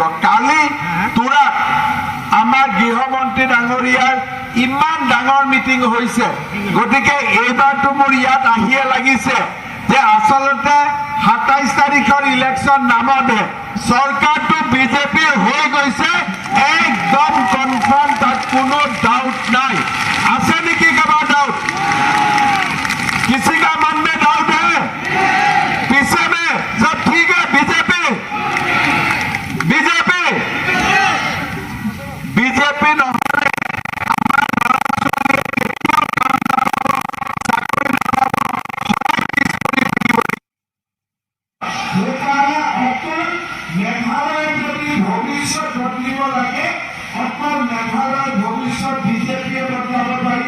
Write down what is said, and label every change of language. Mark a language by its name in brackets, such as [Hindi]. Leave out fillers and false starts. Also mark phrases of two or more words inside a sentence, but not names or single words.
[Assamese] কালি তুৰাত আমাৰ গৃহমন্ত্ৰী ডাঙৰীয়াৰ ইমান ডাঙৰ মিটিং হৈছে, গতিকে এইবাৰতো মোৰ ইয়াত আহিয়ে লাগিছে যে আচলতে 27 তাৰিখৰ ইলেকশ্যন নামতে চৰকাৰটো বিজেপিৰ হৈ গৈছে, একদম কনফাৰ্ম, তাত কোনো ডাউট নাই। আছে নেকি কাৰোবাৰ ডাউট? [Hindi] किसी का मन में डाउट है? पीछे में सब ठीक है? [Assamese] बीजेपी बीजेपी बीजेपी নহলে মেঘালয় যদি ভৱিষ্যত বদলিব লাগে, অকল মেঘালয়ৰ ভৱিষ্যত বিজেপিয়ে বদলাব পাৰিব।